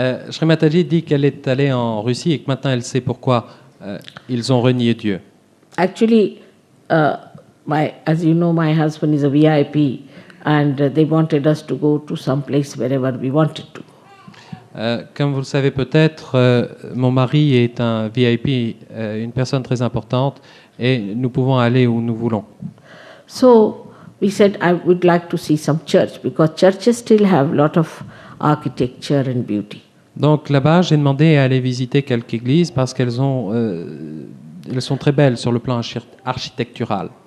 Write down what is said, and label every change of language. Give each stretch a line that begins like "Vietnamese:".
French: Sri Mataji dit qu'elle est allée en Russie et que maintenant elle sait pourquoi ils ont renié Dieu.
English: Actually, as you know, my husband is a VIP, and they wanted us to go to some place wherever we wanted to.
French: Comme vous le savez peut-être, mon mari est un VIP, une personne très importante, et nous pouvons aller où nous voulons.
English: So we said, I would like to see some church because churches still have a lot of architecture and beauty.
French: Donc là-bas, j'ai demandé à aller visiter quelques églises parce qu'elles sont très belles sur le plan architectural.